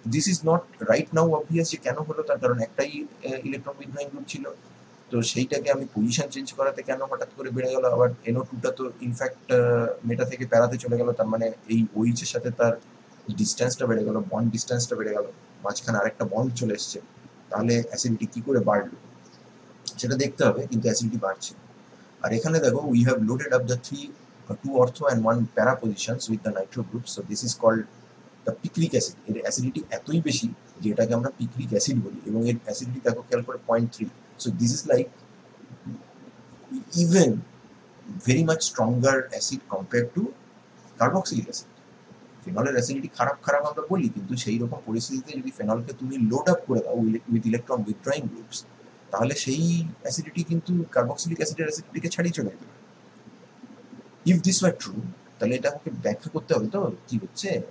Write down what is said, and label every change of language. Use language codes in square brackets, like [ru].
[en] this is not right now obvious [bn] যে কেন হলো, তার কারণ একটাই ইলেকট্রন উইথড্রয়িং গ্রুপ ছিল, তো সেইটাকে আমি পজিশন চেঞ্জ করাতে কেন হঠাৎ করে বেড়ে গেল। আবার NO2টা তো ইনফ্যাক্ট মেটা থেকে প্যারাতে চলে গেল, তার মানে এই OH এর সাথে তার ডিস্টেন্সটা বেড়ে গেল, বন্ড ডিস্টেন্সটা বেড়ে গেল, মাঝখানে আরেকটা বন্ড চলে এসছে, তাহলে অ্যাসিডিটি কি করে বাড়লো সেটা দেখতে হবে, কিন্তু অ্যাসিডিটি বাড়ছে। আর এখানে দেখো, [en] We have loaded up the two ortho and one para positions with the nitro group, so this is called the picric acid। [bn] এর অ্যাসিডিটি এতই বেশি যে এটাকে আমরা পিক্রিক অ্যাসিড বলি, এবং এর অ্যাসিডিটি দেখো খেয়াল করে 0.3। [en] So this is like even very much stronger acid compared to carboxylic acid. [bn] ফেনলের acidity খারাপ খারাপ আমরা বলি, কিন্তু সেই রকম পরিস্থিতিতে যদি ফেনলকে তুমি লোড আপ করে দাও উইথ ইলেকট্রন উইথড্রয়িং গ্রুপস, তাহলে সেই অ্যাসিডিটি কিন্তু কার্বক্সিলিক অ্যাসিডের অ্যাসিডিটিকে ছাড়িয়ে চলে যেতে পারে। [en] if this were true, [bn] তাহলে এটা আমাকে ব্যাখ্যা করতে হবে তো কি হচ্ছে।